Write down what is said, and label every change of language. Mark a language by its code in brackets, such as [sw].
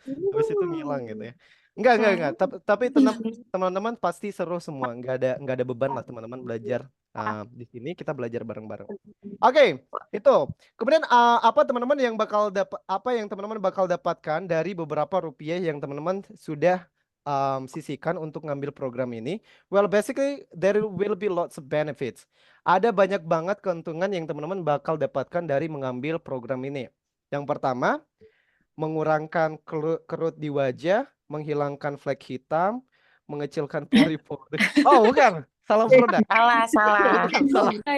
[id] Habis itu ngilang gitu ya. Enggak. Tapi teman-teman pasti seru semua. Enggak ada beban lah teman-teman belajar di sini kita belajar bareng-bareng. Oke, itu. Kemudian apa teman-teman yang teman-teman bakal dapatkan dari beberapa rupiah yang teman-teman sudah sisihkan untuk ngambil program ini? [en] Well, basically there will be lots of benefits. [id] Ada banyak banget keuntungan yang teman-teman bakal dapatkan dari mengambil program ini. Yang pertama, mengurangkan kerut di wajah, menghilangkan flek hitam, mengecilkan pori-pori. Oh, bukan. Salah produk. Salah. Salah.